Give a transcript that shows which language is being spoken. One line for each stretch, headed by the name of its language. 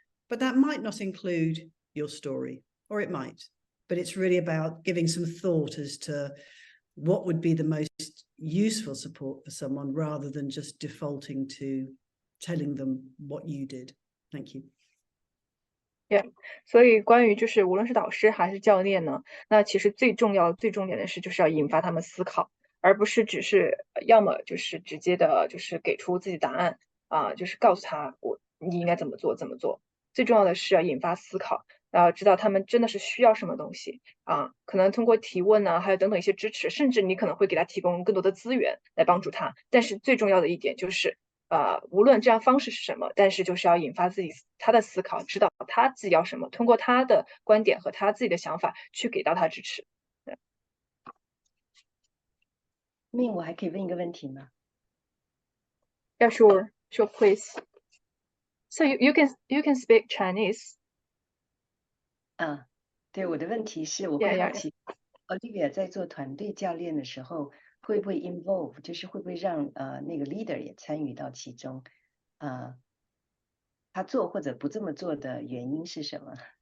English: But that might not include your story, or it might. But it's really about giving some thought as to what would be the most useful support for someone, rather than just defaulting to telling them what you did. Thank you. Yeah.
Chinese: 所以关于就是无论是导师还是教练呢，那其实最重点的是就是要引发他们思考，而不是只是要么就是直接的就是给出自己答案就是告诉他你应该怎么做。最重要的是要引发思考，然后知道他们真的是需要什么东西可能通过提问呢，还有等等一些支持，甚至你可能会给他提供更多的资源来帮助他。但是最重要的一点就是无论这样方式是什么，但是就是要引发他的思考，知道他自己要什么，通过他的观点和他自己的想法去给到他支持。命我还可以问一个问题吗？
English: Yeah, sure, please. So you can speak Chinese.
Chinese: 对，我的问题是，我会好奇 Olivia 在做团队教练的时候，会不会 involve， 就是会不会让那个 leader 也参与到其中？他做或者不这么做的原因是什么？